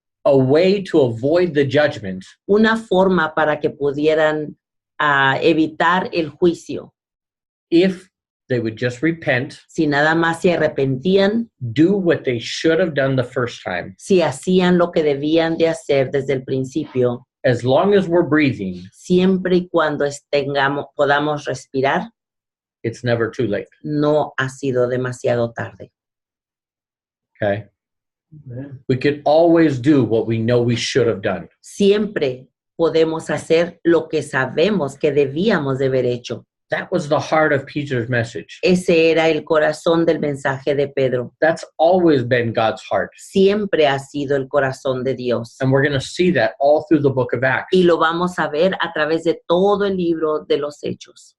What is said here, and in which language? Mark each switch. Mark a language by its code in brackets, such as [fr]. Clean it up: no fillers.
[en] a way to avoid the judgment [es] una forma para que pudieran evitar el juicio. [en] if they would just repent, [es] Si nada más se arrepentían, [en] do what they should have done the first time. [es] si hacían lo que debían de hacer desde el principio, [en] As long as we're breathing, [es] siempre y cuando podamos respirar, [en] it's never too late. [es] no ha sido demasiado tarde. [en] Okay. We could always do what we know we should have done. [es] Siempre podemos hacer lo que sabemos que debíamos de haber hecho. [en] That was the heart of Peter's message. [es] Ese era el corazón del mensaje de Pedro. [en] That's always been God's heart. [es] Siempre ha sido el corazón de Dios. [en] And we're going to see that all through the book of Acts. [es] Y lo vamos a ver a través de todo el libro de los Hechos.